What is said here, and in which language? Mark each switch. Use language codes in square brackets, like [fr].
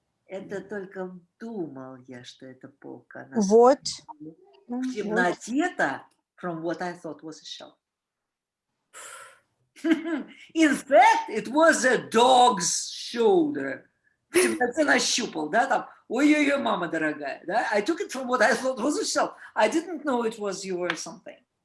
[ru] Это только думал я, что это полка. [en] What? [ru] В темноте-то [en] from what I thought was a shelf. In fact, it was a dog's shoulder. [ru] В темноте нащупал, да, там, ой-ой-ой, мама дорогая, да? [en] I took it from what I thought was a shelf. I didn't know it was you or something.